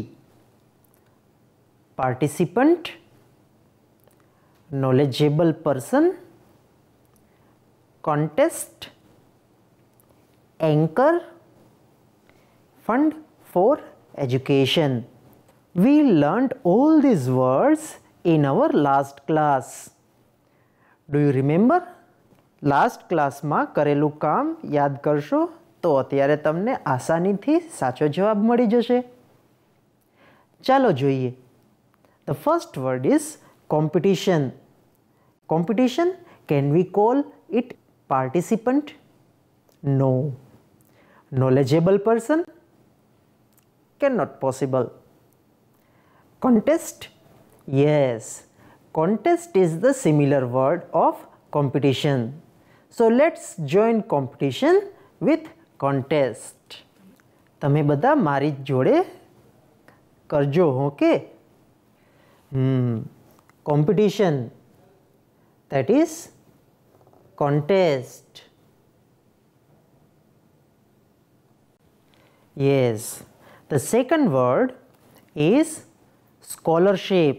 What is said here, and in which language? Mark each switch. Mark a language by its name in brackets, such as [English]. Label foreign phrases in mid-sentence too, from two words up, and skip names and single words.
[English] Participant, knowledgeable person, contest, anchor, fund for education. We learnt all these words in our last class. Do you remember? Last class [Gujarati] માં કરેલું કામ યાદ કરશો? તો અત્યારે તમને આસાનીથી સાચો જવાબ મળી જશે. ચાલો જોઈએ. [English] The first word is competition. Competition, can we call it participant? No. Knowledgeable person? Cannot possible. Contest? Yes. Contest is the similar word of competition. So let's join competition with contest. [Gujarati] તમે બધા મારી જોડે કરજો, ઓકે? [English] Competition, that is contest. Yes. The second word is scholarship.